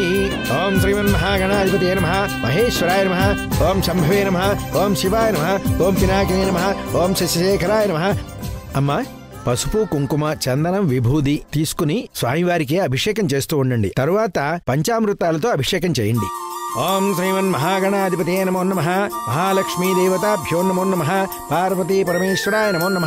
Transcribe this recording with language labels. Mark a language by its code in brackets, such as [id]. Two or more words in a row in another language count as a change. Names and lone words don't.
[sa] ओम श्रीमन्महागणाधिपतये नमः. महेश्वराय नमः. ओम शंभवे नमः. ओम शिवाय नमः. ओम पिनाकिने नमः. ओम शशिशेखराय नमः. [te] అమ్మా, పసుపు కుంకుమ చందనం విభూది తీసుకుని స్వామివారికి అభిషేకం చేస్తూ ఉండండి. తరువాత పంచామృతాలతో అభిషేకం చేయండి. [sa] ఓం శ్రీమన్మహాగణాధిపతయే నమో నమః. మహాలక్ష్మీదేవతాభ్యో నమో నమః. పార్వతీ పరమేశ్వరాయ నమో నమః.